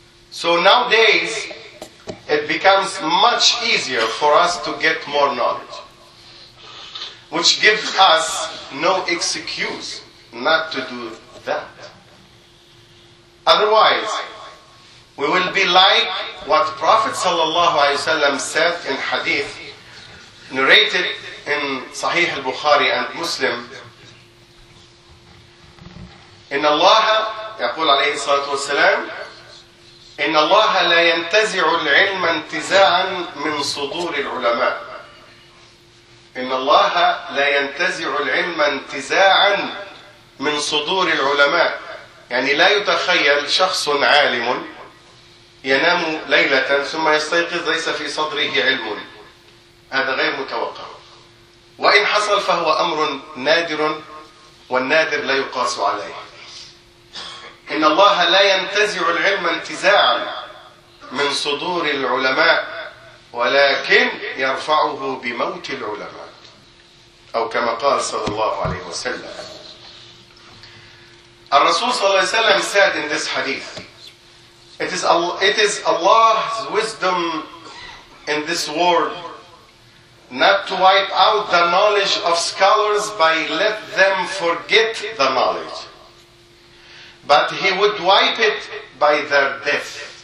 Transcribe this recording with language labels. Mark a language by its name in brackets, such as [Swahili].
[English] So nowadays, it becomes much easier for us to get more knowledge, which gives us no excuse not to do that. Otherwise, we will be like what Prophet sallallahu alaihi wasallam said in hadith narrated in Sahih al-Bukhari and Muslim. [Arabic] Inna Allah yaqul alayhi salatu wasalam, إن الله لا ينتزع العلم انتزاعا من صدور العلماء. إن الله لا ينتزع العلم انتزاعا من صدور العلماء. يعني لا يتخيل شخص عالم ينام ليلة ثم يستيقظ ليس في صدره علم. هذا غير متوقع. وإن حصل فهو أمر نادر والنادر لا يقاس عليه. إن الله لا ينتزع العلم انتزاعا من صدور العلماء ولكن يرفعه بموت العلماء أو كما قال صلى الله عليه وسلم. [English] الرسول صلى الله عليه وسلم said in this hadith, it is Allah's wisdom in this world not to wipe out the knowledge of scholars by let them forget the knowledge, but he would wipe it by their death.